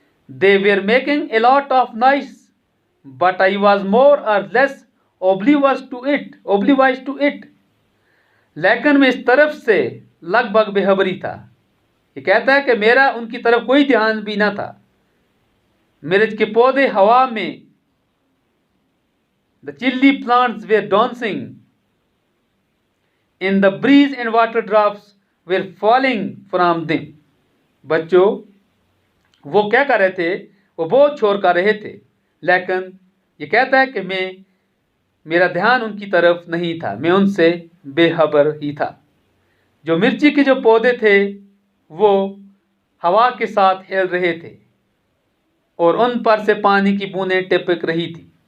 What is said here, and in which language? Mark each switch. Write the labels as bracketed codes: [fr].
[en] They were making a lot of noise, but I was more or less oblivious to it. [hi] लेकिन मैं इस तरफ से लगभग बेखबरी था। ये कहता है कि मेरा उनकी तरफ कोई ध्यान भी ना था। मिर्च के पौधे हवा में, [en] the chilli plants were dancing in the breeze and water drops were falling from them. [hi] बच्चों, वो क्या कर रहे थे? वो बहुत शोर कर रहे थे, लेकिन ये कहता है कि मेरा ध्यान उनकी तरफ नहीं था, मैं उनसे बेखबर ही था। जो मिर्ची के जो पौधे थे वो हवा के साथ हिल रहे थे और उन पर से पानी की बूंदें टपक रही थी।